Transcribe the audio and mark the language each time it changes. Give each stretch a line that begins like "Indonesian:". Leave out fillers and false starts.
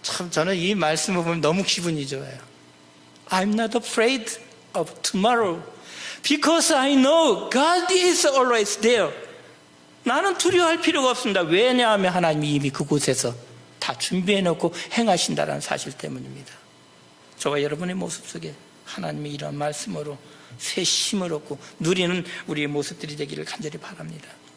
Korean: 저는 이 말씀을 보면 너무 기분이 좋아요.
English: I'm not afraid of tomorrow because I know God is always there.
Korean: 나는 두려워할 필요가 없습니다. 왜냐하면 하나님이 이미 그곳에서 다 준비해놓고 행하신다는 사실 때문입니다. 저와 여러분의 모습 속에 하나님의 이런 말씀으로 새 힘을 얻고 누리는 우리의 모습들이 되기를 간절히 바랍니다.